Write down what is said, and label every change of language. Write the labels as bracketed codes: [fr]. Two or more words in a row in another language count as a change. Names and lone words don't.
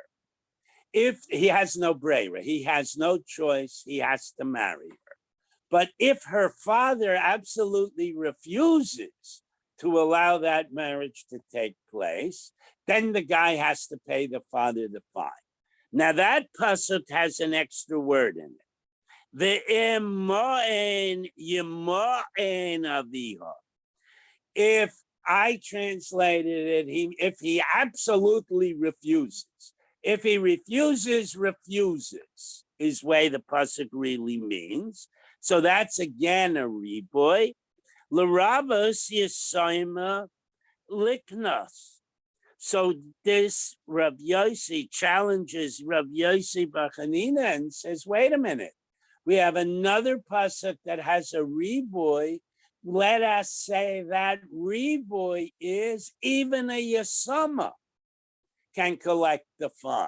[en] If he has no brera, he has no choice, he has to marry her. But if her father absolutely refuses to allow that marriage to take place, then the guy has to pay the father the fine. Now that pasuk has an extra word in it. [he] Ve'emo'en yemo'en aviha. [en] If I translated it, if he absolutely refuses. If he refuses is way the pasuk really means. So that's again a reboy. [he] L'ravos yisoima liknos. [en] So this Rav Yossi challenges Rav Yossi Bar Chanina and says, wait a minute. We have another pasuk that has a reboy. Let us say that reboy is even a yasama can collect the fine.